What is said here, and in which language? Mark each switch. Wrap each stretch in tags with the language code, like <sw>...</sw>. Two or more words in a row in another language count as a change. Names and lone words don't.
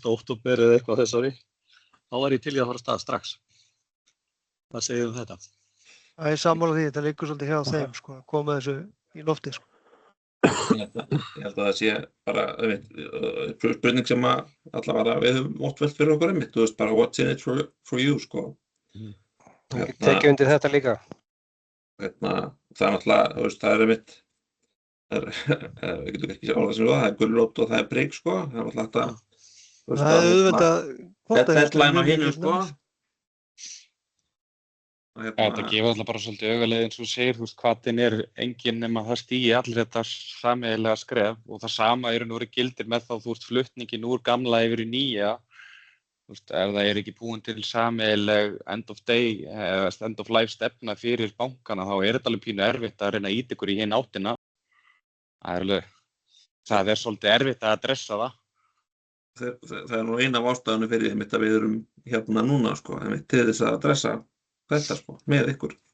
<is>október eða eitthvað þessari, þá var ég til í að fara af stað strax. Hvað segir þetta? Það er sammála því, þetta liggur svolítið hjá þeim, sko, að koma þessu í lofti, sko. Ég held að það sé bara spurning sem að allavega við höfum oft velt fyrir okkur einmitt, þú veist bara</is> <en>what's in it for you,</en> <is>sko. Tekið undir þetta líka. Það er náttúrulega, þú veist, það er einmitt, við getum ekki orðað sem það er gulrót og það er prigg, sko, það er náttúrulega þetta. Það er auðvitað deadline á hinu, sko. Þetta gefur alltaf bara svolítið augaleið eins og þú segir, þú veist, hvatinn er enginn nema það stigi allir þetta sameiginlega skref og það sama í raun og veru gildir með þá þú veist flutningin úr gamla yfir í nýja, þú veist, ef það er ekki búin til sameiginleg</is> <en>end of day</en> <is>eða</is> <en>end of life</en> <is>stefna fyrir bankana þá er þetta alveg pínu erfitt að reyna að ýta ykkur í hinn áttina. Það er svolítið erfitt að adressa það. Það er nú eina af ástæðunum fyrir einmitt að við erum hérna núna, sko, einmitt til þess að adressa þetta, sko, með ykkur.</is>